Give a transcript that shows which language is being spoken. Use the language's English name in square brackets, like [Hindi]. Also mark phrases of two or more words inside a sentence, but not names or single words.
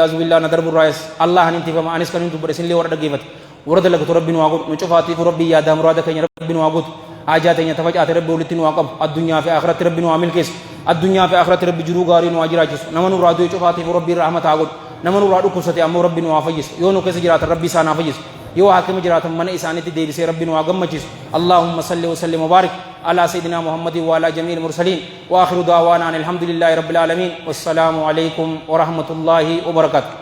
[Arabic] عياذ بالله [Oromo] na darbu irraayis Allah ani intifama anis kan hin dubbadhe isinillee warra dhaggeeffate warra dalagatu rabbiin waa godhu nu cufaatiif rabbii yaadaa muraada keenya rabbiin waa godhu haajaa teenya tafacaate rabbi walitti nu waa qabu addunyaa fi akhiratti rabbi nu waa milkeessu addunyaa fi akhiratti rabbi jiruu gaarii nu waa jiraachisu nama nurraa du'e cufaatiif rabbii rahmataa godhu nama nurraa dhukkubsate ammoo rabbi nu waa fayyisu yoo nu keessa jiraatan rabbi isaanaa fayyisu yoo haakima jiraatan mana isaaniitti deebisee rabbi nu waa gammachiisu [Arabic] اللهم صل وسلم وبارك على سيدنا محمد وعلى جميع المرسلين وآخر دعوانا أن الحمد لله رب العالمين والسلام عليكم ورحمة الله وبركاته